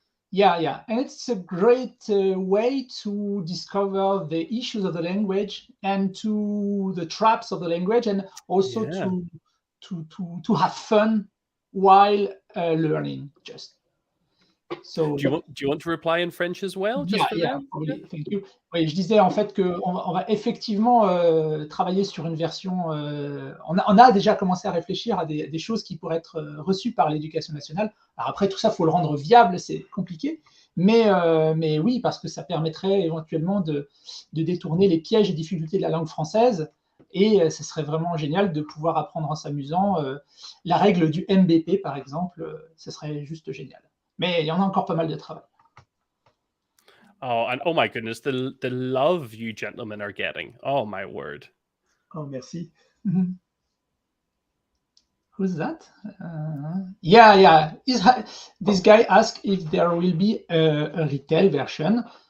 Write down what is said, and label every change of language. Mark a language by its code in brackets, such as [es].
[en] Yeah, and it's a great way to discover the issues of the language and to the traps of the language, and also to have fun while learning. So, do you want to reply in French as well? Just for them? Probably. Thank you. [fr] Oui, je disais en fait qu'on va effectivement travailler sur une version. On a déjà commencé à réfléchir à des choses qui pourraient être reçues par l'éducation nationale. Alors après, tout ça, il faut le rendre viable, c'est compliqué. Mais oui, parce que ça permettrait éventuellement de détourner les pièges et difficultés de la langue française. Et ce serait vraiment génial de pouvoir apprendre en s'amusant. La règle du MBP, par exemple, ce serait juste génial. Mais il y en a encore pas mal de travail. [en] Oh, and oh my goodness, the love you gentlemen are getting. Oh my word. [fr] Oh, merci. [en] Who's that? Yeah. This guy asked if there will be a retail version.